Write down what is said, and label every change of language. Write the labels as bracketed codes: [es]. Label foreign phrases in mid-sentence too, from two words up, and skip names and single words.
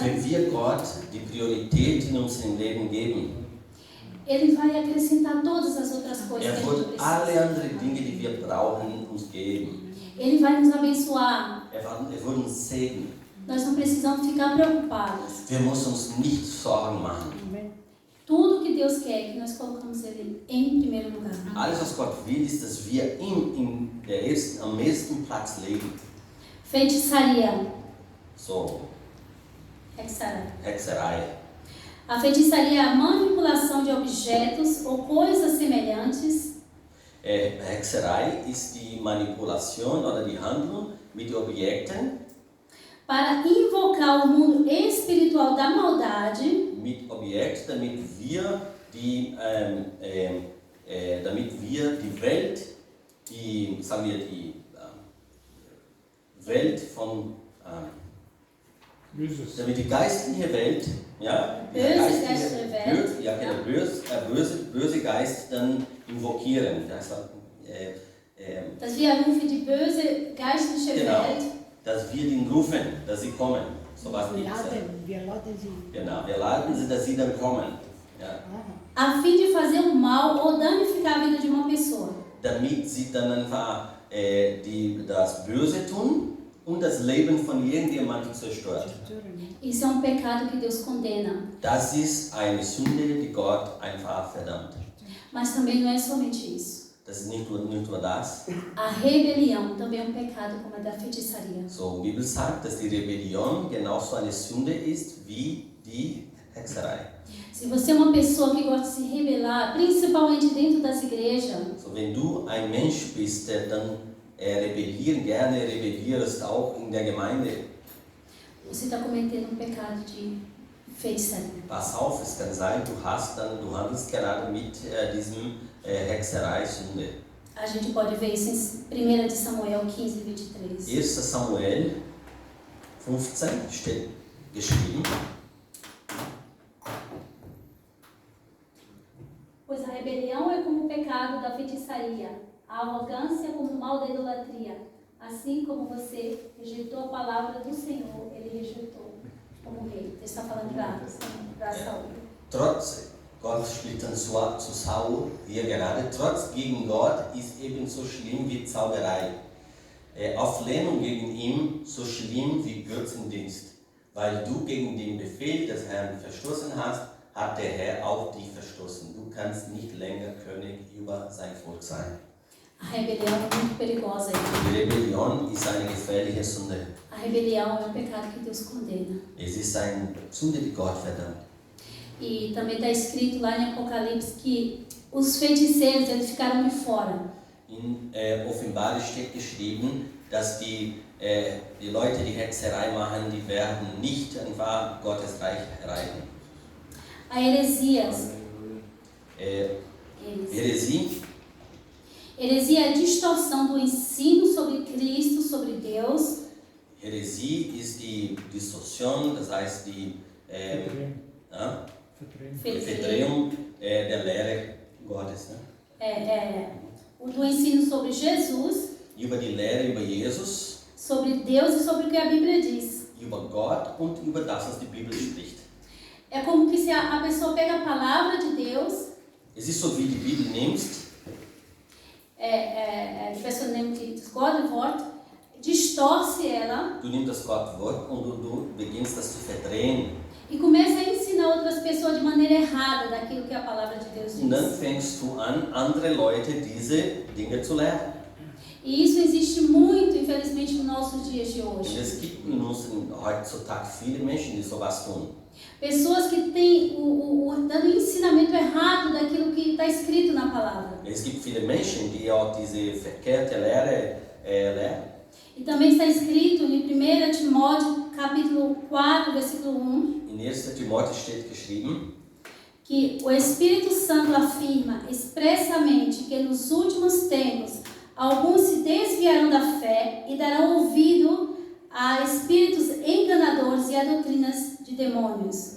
[de] Wenn wir Gott die Priorität in unserem Leben geben, [pt] Ele vai acrescentar todas as outras coisas que a gente [de] wird alle [pt] precisa. [de] anderen Dinge, die wir brauchen, uns geben. [pt] Ele vai nos abençoar. [de] Wird uns segnen. [pt] Nós não precisamos ficar preocupados. [de] Wir müssen uns nicht Sorgen machen. [pt] Tudo que Deus quer é que nós colocamos Ele em primeiro lugar. [de] Alles, was Gott will, ist, dass wir ihn am ersten Platz legen. [pt] Feitiçaria. [de] So, Hexerei. [pt] A feitiçaria é a manipulação de objetos ou coisas semelhantes [de] Hexerei ist die Manipulation oder die Handlung mit Objekten, [pt] para invocar o mundo espiritual da maldade [de] damit wir die Welt, die Welt von, damit die geistliche Welt, ja, Böse geistliche Welt, böse Geist dann invokieren. dass wir rufen die böse geistliche Genau. Welt, Dass wir ihn rufen, dass sie kommen. So was nicht. Wir laden sie. Genau, wir laden sie, dass sie dann kommen. Ja. [pt] a fim de fazer o mal ou danificar a vida de uma pessoa. [de] Damit sie dann einfach das Böse tun und das Leben von irgendjemandem zerstört. [pt] Isso é um pecado que Deus condena. [de] Das ist eine Sünde, die Gott einfach verdammt. [pt] Mas também não é somente isso. [de] Das ist nicht nur das. [pt] A rebelião também é um pecado como a da feitiçaria. [de] So, die Bibel sagt, dass die Rebellion genauso eine Sünde ist wie die Hexerei. [pt] Se você é uma pessoa que gosta de se rebelar, principalmente dentro das igrejas, [de] So, wenn du ein Mensch bist, der dann gerne rebellierst, auch in der Gemeinde, [pt] você está cometendo um pecado de feitiçaria. [de] pass auf, es kann sein, du handelst gerade mit diesem Hexerei-Sünde. [pt] A gente pode ver isso em 1 de Samuel 15, 23. [de] 1. Samuel 15 steht geschrieben. [pt] Pois a rebelião é como o pecado da feitiçaria, a arrogância como o mal da idolatria. Assim como você rejeitou a palavra do Senhor, ele rejeitou como rei. Ele está falando para Saul. [de] Trotz, Gott spricht dann zu Saul, hier gerade, trotz gegen Gott ist ebenso schlimm wie Zauberei. Auflehnung gegen ihn so schlimm wie Götzendienst. Weil du gegen den Befehl des Herrn verstoßen hast, hat der Herr auch dich verstoßen. Du kannst nicht länger König über sein Volk sein. [pt] A rebelião é muito perigosa. [de] Die Rebellion ist eine gefährliche Sünde. [pt] A rebelião é um pecado que Deus condena. [de] Es ist eine Sünde, die Gott verdammt. [pt] E também está escrito lá em Apocalipse que os feiticeiros eles ficaram de fora. [de] In Offenbarung steht geschrieben, dass die Leute, die Hexerei machen, die werden nicht einfach Gottes Reich erreichen. [pt] A heresias. [de] Heresie [pt] Heresia é a distorção do ensino sobre Cristo, sobre Deus. [de] Heresie ist die Distorsion, das heißt die Verdrehung der Lehre Gottes. [pt] Ne? O do ensino sobre Jesus, [de] Über die Lehre über Jesus, [pt] sobre Deus e sobre o que a Bíblia diz. [de] über Gott und über das, was die Bibel spricht. [pt] É como que se a pessoa pega a palavra de Deus, [de] Es ist so, wie die Bibel nimmst, die pessoa nimmt das Gottwort, [pt] distorce ela [de] du nimmst das Gottwort und du beginnst das zu verdrehen. [pt] e começa a ensinar outras pessoas de maneira errada daquilo que a palavra de Deus [de] Und dann [pt] diz. [de] fängst du an, andere Leute diese Dinge zu lernen. [pt] E isso existe muito, infelizmente, nos nossos dias de [de] Und [pt] hoje. [de] es gibt in unserem heutzutage viele Menschen, die sowas tun. [pt] Pessoas que têm dando ensinamento errado daquilo que está escrito na palavra. [de] Es gibt viele Menschen, die auch diese verkehrte Lehre lernen. [pt] E também está escrito em 1 Timóteo, capítulo 4, versículo 1, [de] In 1. Timotheus steht geschrieben, [pt] que o Espírito Santo afirma expressamente que nos últimos tempos alguns se desviarão da fé e darão ouvido a espíritos enganadores e a doutrinas de demônios.